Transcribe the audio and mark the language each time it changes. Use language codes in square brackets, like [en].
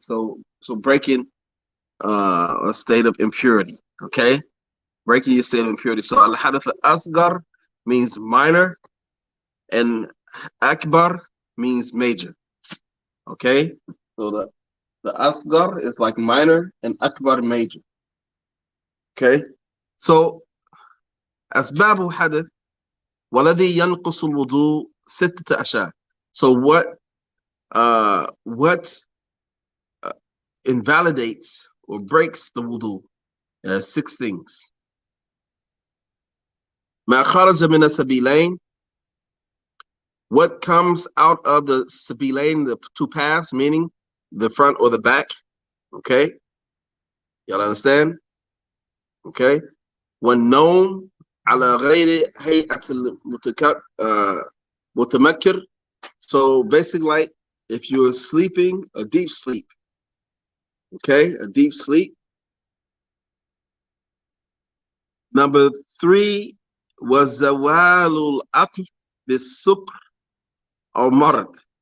[en] So breaking a state of impurity. Okay, breaking your state of impurity. So al-hadath al-asghar means minor, and akbar means major. Okay, so the asghar is like minor and akbar major. Okay, so [ar] asbabu hadith والذي ينقص الوضوء ستة أشياء. [en] So what uh, invalidates or breaks the wudu? Six things. [ar] ما خرج من السبيلين. [en] What comes out of the sabilain, the two paths, meaning the front or the back. Okay, y'all understand? [ar] Okay, والنوم على غير هيئة المتمكر. [en] So basically, like if you're sleeping, a deep sleep. Okay, a deep sleep. Number three was [ar] zawalul aql bisukr [en] or marad.